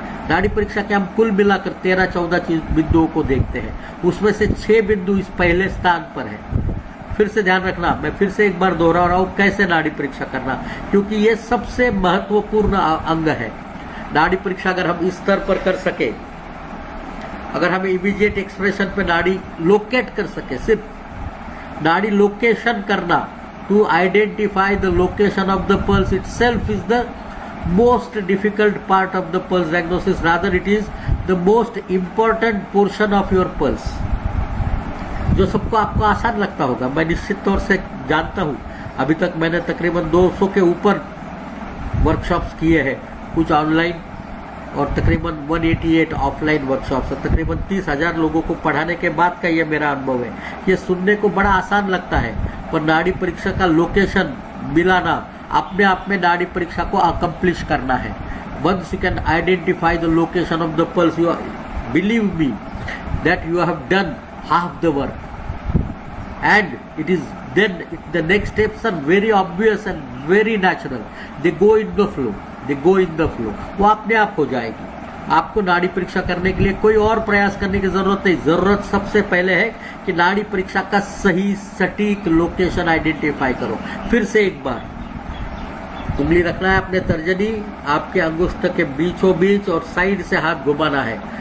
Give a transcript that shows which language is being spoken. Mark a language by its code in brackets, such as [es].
[hi] नाड़ी परीक्षा के हम कुल मिलाकर 13-14 बिंदुओं को देखते हैं, उसमें से 6 बिंदु इस पहले स्थान पर है। फिर से ध्यान रखना, मैं फिर से एक बार दोहरा रहा हूं कैसे नाड़ी परीक्षा करना, क्योंकि ये सबसे महत्वपूर्ण अंग है। नाड़ी परीक्षा अगर हम इस स्तर पर कर सके, अगर हम इमीडिएट एक्सप्रेशन पे नाड़ी लोकेट कर सके सिर्फ, नाड़ी लोकेशन करना, [en] To identify the location of the pulse itself is the most difficult part of the pulse diagnosis, rather it is the most important portion of your pulse. [hi] जो सबको आपको आसान लगता होगा, मैं निश्चित तौर से जानता हूँ। अभी तक मैंने तकरीबन 200 के ऊपर वर्कशॉप्स किए हैं, कुछ ऑनलाइन और तकरीबन 188 ऑफलाइन वर्कशॉप्स, तकरीबन 30,000 लोगों को पढ़ाने के बाद का ये मेरा अनुभव है। ये सुनने को बड़ा आसान लगता है, पर नाड़ी परीक्षा का लोकेशन मिलाना, अपने आप में नाड़ी परीक्षा को अकम्प्लिश करना है। [en] Once you can identify the location of the pulse, you believe me that you have done half the work, and it is then the next steps are very obvious and very natural. They go in the flow. They go in the flow. [hi] वो अपने आप हो जाएगी। आपको नाड़ी परीक्षा करने के लिए कोई और प्रयास करने की जरूरत नहीं। जरूरत सबसे पहले है कि नाड़ी परीक्षा का सही सटीक लोकेशन आइडेंटिफाई करो। फिर से एक बार उंगली रखना है अपने तर्जनी, आपके अंगुष्ठ के बीचों बीच, और साइड से हाथ घुमाना है।